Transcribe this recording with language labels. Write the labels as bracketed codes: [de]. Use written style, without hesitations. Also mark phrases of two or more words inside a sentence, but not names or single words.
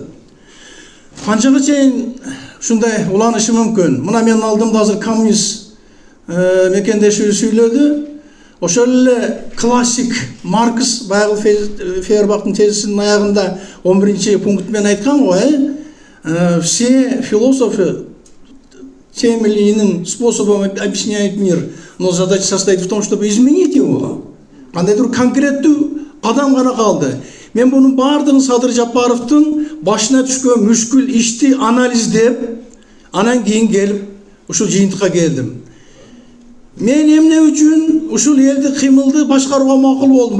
[ky] Канчага чейин ушундай уланышы мүмкүн? Мына менин алдымда азыр коммунист мекендеши сүйлөдү. Ошол эле классик Маркс баягы Фейербахтын тезисинин аягында 11 пункт менен айткан го, [ru] все философы тем или иным способом объясняют мир, но задача состоит в том, чтобы изменить его. [ky] Кандайдыр конкреттүү кадам гана калды. Мен бунун бардыгын Садыр Жапаровдун башына түшкөн мүшкүл ишти анализдеп, анан кийин келип ушул жыйынтыкка келдим. Мен эмне үчүн ушул элдик кыймылды башкарууга макул болдум?